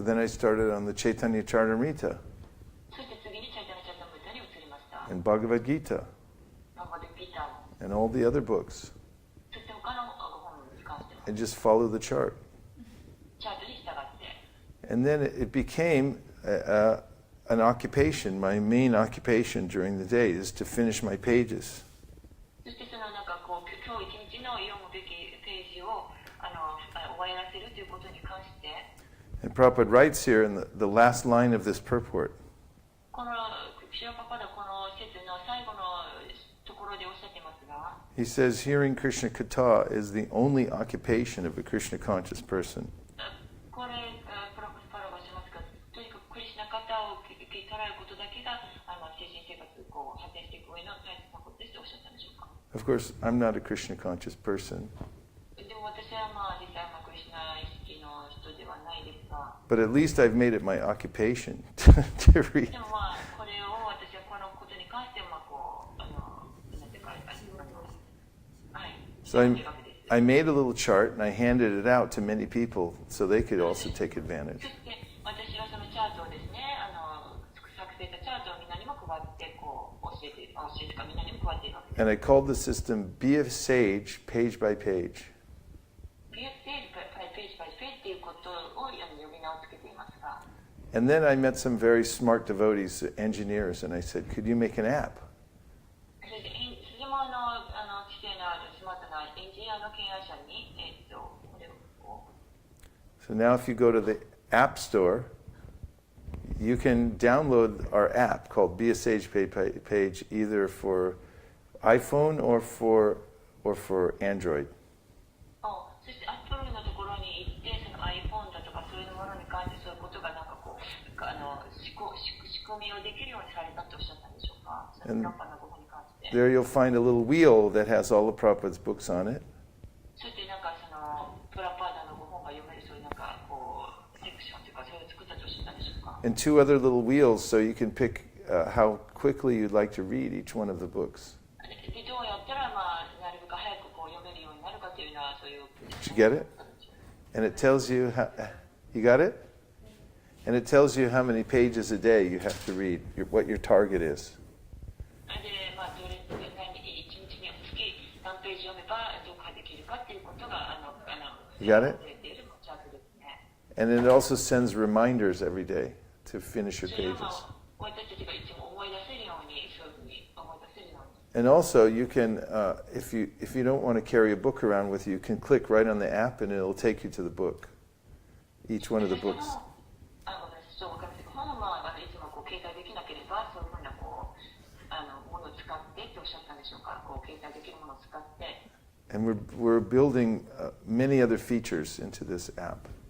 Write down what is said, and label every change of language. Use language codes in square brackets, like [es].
[en] So then I started on the Chaitanya Charitamrita [ja] そして次にチャイタナチャタムリタに移りました。 [en] and Bhagavad Gita [ja] バガバッドギーターも [en] and all the other books [ja] そして他の本に関しても [en] and just follow the chart. [ja] チャートに従って。 [en] And then it became an occupation. My main occupation during the day is to finish my pages. [ja] そして今日一日の読むべきページを終わらせるということに関して。 [en] And Prabhupada writes here in the last line of this purport. [ja] このシラパパダこの説の最後のところでおっしゃってますが。 [en] He says, hearing Krishna Katha is the only occupation of a Krishna conscious person. [ja] これパラがしますが、とにかくクリシュナカタを聞き捉えることだけが精神生活を発展していく上の大切なことですとおっしゃったんでしょうか。 [en] Of course, I'm not a Krishna conscious person. [ja] でも私は実際クリシュナ意識の人ではないですが。 [en] But at least I've made it my occupation to read. [ja] でもこれを私はこのことに関してなんていうかはい。 [en] So I made a little chart and I handed it out to many people so they could also take advantage. [ja] そして私はそのチャートをですね、作成したチャートをみんなにも配っ教えてからみんなにも加えているわけです。 [en] And I called the system Be a Sage Page by Page. [ja] ページバイページっていうことを呼び名をつけていますが、 [en] And then I met some very smart devotees, engineers, and I said, could you make an app? [ja] それで辻間の知性のあるスマートなエンジニアの敬愛者に、これを [en] So now if you go to the App Store, you can download our app called Be a Sage Page either for iPhone or for Android. [ja] そしてアップルのところに行って、その iPhone だとかそういうものに関してそういうことがなんかこう仕組みをできるようにされたとおっしゃったんでしょうか。そのプラッパーの語法に関して。 [en] There you'll find a little wheel that has all the Prabhupada's books on it. [ja] そしてなんかそのプラッパーの語本が読めるそういうなんかこうセクションというかそれを作ったとおっしゃったんでしょうか。 [en] And two other little wheels so you can pick how quickly you'd like to read each one of the books. [ja] でどうやったらまあなるべく早くこう読めるようになるかというのはそういう。 [en] Did you get it? And it tells you how, you got it? And it tells you how many pages a day you have to read, what your target is. [ja] でまあどれ一日につき何ページ読めば読破できるかっていうことが [en] You got it? [ja] 出ているチャートですね。 [en] And it also sends reminders every day to finish your [ja] それは [en] pages. [ja] まあ私たちがいつも思い出せるようにそういうふうに思い出せるように。 [en] And also, you can, if you don't want to carry a book around with you, you can click right on the app and it'll take you to the book, each one of the books. [ja] そうわかります。本はいつもこう携帯できなければそういうふうなこうものを使ってっておっしゃったんでしょうか。こう携帯できるものを使って。 [en] And we're building many other features into this app.